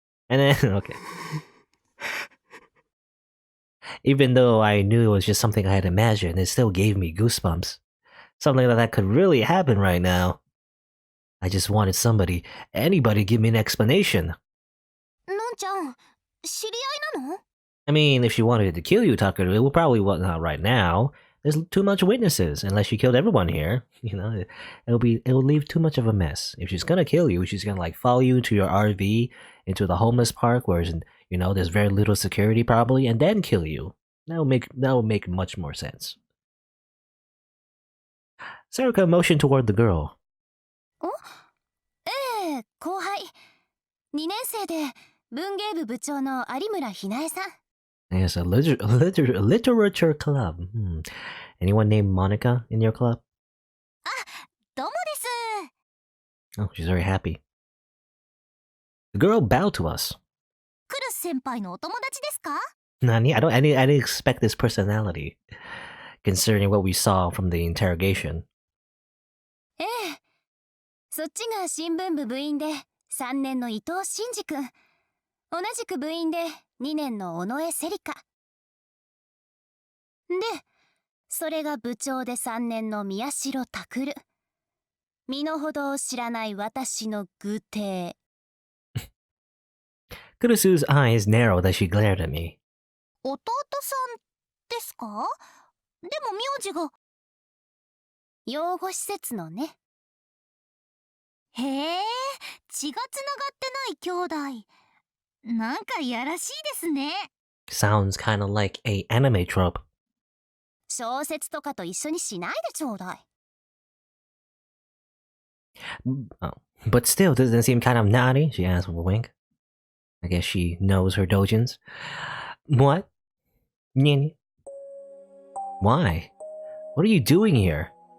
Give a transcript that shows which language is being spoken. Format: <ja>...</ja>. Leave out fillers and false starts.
<en>And then, okay. Even though I knew it was just something I had imagined, it still gave me goosebumps. Something like that could really happen right now. I just wanted anybody give me an explanation.</en> <ja>Non-chan, 知り合いなの?</ja> <en>I mean, if she wanted to kill you, Tucker, it would probably not right now. There's too much witnesses. Unless she killed everyone here, it'll leave too much of a mess. If she's gonna kill you, she's gonna like follow you to your RV, into the homeless park, where there's very little security probably, and then kill you. That would make much more sense. Sarika motioned toward the girl.</en> <ja>ええ、後輩。 2年生で文芸部部長の有村ひなえさん。</ja> <en>Yes, a literature club. Anyone named Monica in your club?</en> <ja>あ、どうもです。</ja> <en>Oh, she's very happy. The girl bowed to us.</en> <ja>クルス先輩のお友達ですか?</ja> <en>Nani, I didn't expect this personality, considering what we saw from the interrogation.</en> <ja>ええ。そっちが新聞部部員で3年の伊藤真二君。同じく部員で2年の尾上セリカ。で、それが部長で3年の宮代拓。身の程を知らない私の愚弟。</ja> <en>Kurusu's eyes narrowed as she glared at me.</en> <ja>弟さんですか?でも名字が。養護施設のね。へえ、血がつながってない兄弟。なんかいやらしいですね。</ja> <en>Sounds kind of like a anime trope.</en> <ja>小説とかと一緒にしないでちょうだい。</ja> <en>Oh. But still, doesn't it seem kind of naughty? She asked with a wink. I guess she knows her dojins. What? Nini? Why? What are you doing here?</en>